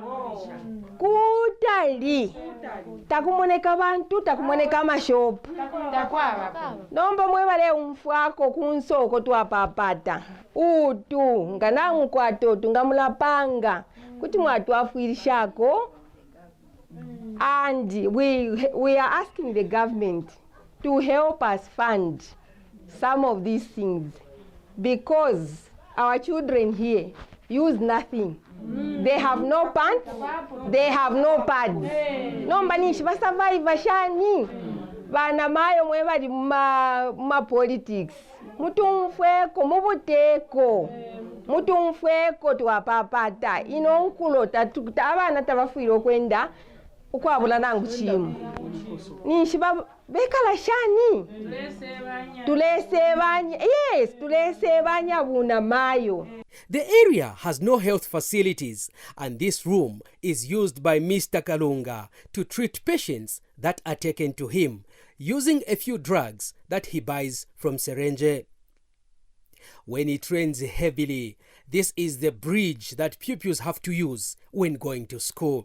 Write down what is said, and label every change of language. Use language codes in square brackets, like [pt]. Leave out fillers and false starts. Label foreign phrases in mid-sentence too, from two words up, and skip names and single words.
[bem] kutali takumoneka bantu takumoneka mashopu nomba mwebale umfwako kunsoko twapapata utu nganangu kwatotu ngamulapanga kuti mwatu afwirishako. [en] And we are asking the government to help us fund some of these things because our children here use nothing. They have no pants, they have no pads. [bem] Nomba nishi basurvive shani. Bana mayo mwe bali ma politics. Mutumfweko mubuteko. Mutumfweko twapapata. Ino nkulo tatukuta abana tabafwiro kwenda ukwabula nangu chimu. Nishi bekala shani. Tulesebanya. Yes, tulesebanya buna mayo. [en] The area has no health facilities, and this room is used by Mr. Kalunga to treat patients that are taken to him, using a few drugs that he buys from Serenje. When it rains heavily, this is the bridge that pupils have to use when going to school.